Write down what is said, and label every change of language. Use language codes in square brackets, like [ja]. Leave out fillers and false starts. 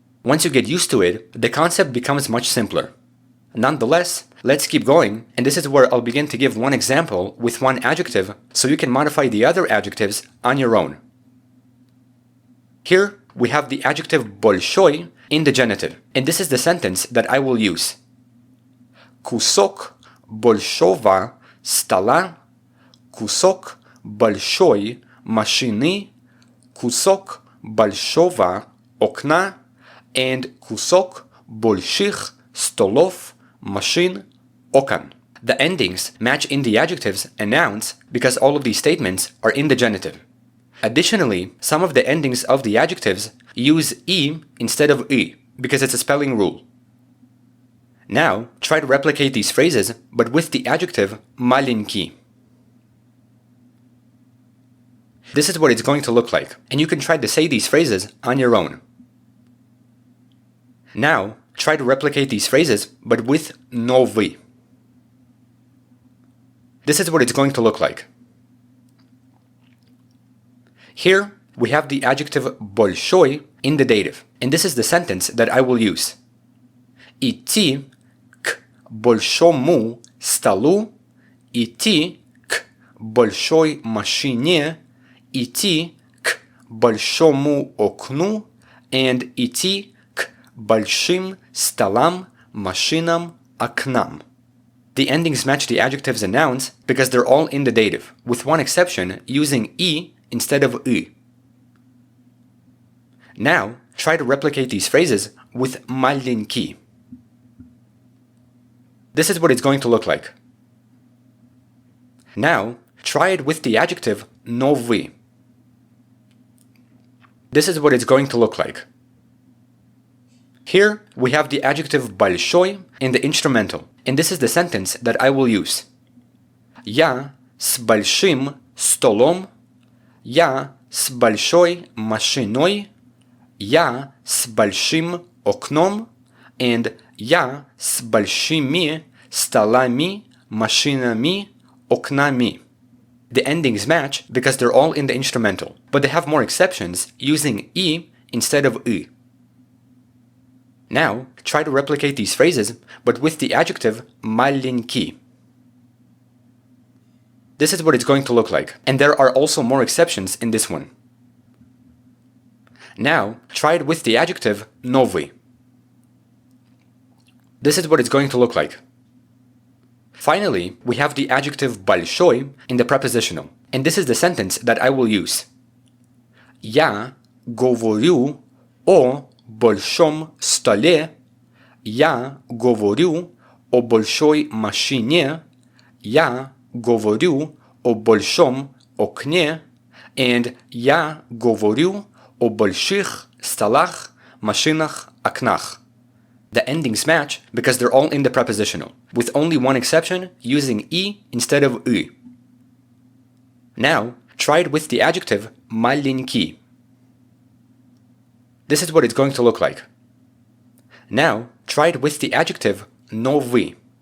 [en] Once you get used to it, the concept becomes much simpler. Nonetheless, let's keep going, and this is where I'll begin to give one example with one adjective so you can modify the other adjectives on your own. Here, we have the adjective большой in the genitive, and this is the sentence that I will use. [ru] Кусок большого стола, кусок большой машины, кусок большого окна, and кусок больших столов, машин, окон. [en] The endings match in the adjectives and nouns because all of these statements are in the genitive. Additionally, some of the endings of the adjectives use e instead of e because it's a spelling rule. Now, try to replicate these phrases but with the adjective маленький. This is what it's going to look like, and you can try to say these phrases on your own. Now, try to replicate these phrases but with новый. This is what it's going to look like. Here, we have the adjective большой in the dative, and this is the sentence that I will use. [ru] Идти к большому столу, идти к большой машине, идти к большому окну, and идти к большим столам, машинам, окнам. [en] The endings match the adjectives and nouns because they're all in the dative, with one exception using e instead of ü. Now, try to replicate these phrases with маленький. This is what it's going to look like. Now, try it with the adjective новый. This is what it's going to look like. Here, we have the adjective большой in the instrumental, and this is the sentence that I will use. [ru] Я с большим столом, я с большой машиной, я с большим окном, and я с большими столами, машинами, окнами. [en] The endings match because they're all in the instrumental, but they have more exceptions using e instead of ü. Now, try to replicate these phrases, but with the adjective маленький. This is what it's going to look like, and there are also more exceptions in this one. Now, try it with the adjective новый. This is what it's going to look like. Finally, we have the adjective большой in the prepositional, and this is the sentence that I will use. [ru] Я говорю о большом столе, я говорю о большой машине, я говорю о большом окне, and я говорю о больших столах, машинах, окнах. [en] The endings match because they're all in the prepositional, with only one exception using e instead of ü. Now, try it with the adjective маленький. This is what it's going to look like. Now, try it with the adjective новый.